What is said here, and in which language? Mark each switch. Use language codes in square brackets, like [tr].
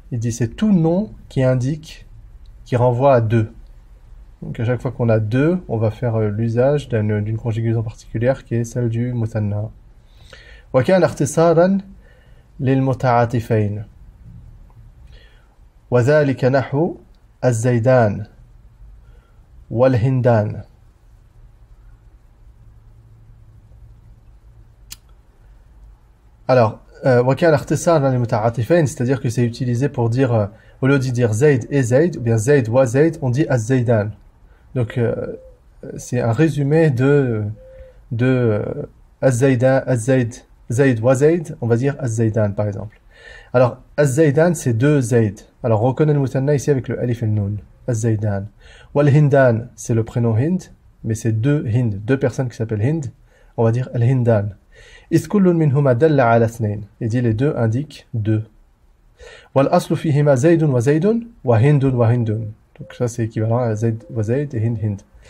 [fr] Il dit c'est tout nom qui indique, qui renvoie à deux. Donc à chaque fois qu'on a deux, on va faire l'usage d'une conjugaison particulière qui est celle du musanna. [ar] وكان اختصارا للمتعاطفين وذلك نحو الزيدان والهندان. [fr] Alors [ar] وكان اختصارا للمتعاطفين, [fr] c'est-à-dire que c'est utilisé pour dire au lieu de dire Zayd et Zayd ou bien Zayd wa Zayd, on dit az-Zaydan. Donc c'est un résumé de az-Zaydan, Zayd wa Zayd, on va dire az-Zaydan par exemple. Alors az-Zaydan c'est deux Zayd. Alors on reconnaît le musanna ici avec le alif et le nun. Az-Zaydan. Wal Hindan c'est le prénom Hind, mais c'est deux Hind, deux personnes qui s'appellent Hind. On va dire al-Hindan. [ar] إذ كل منهما دل على اثنين. [fr] Il dit les deux indiquent deux. [ar] والأصل فيهما زيد وزيد وهند وهند. [fr] Donc ça c'est équivalent à [ar] زيد وزيد [fr] et hind hind.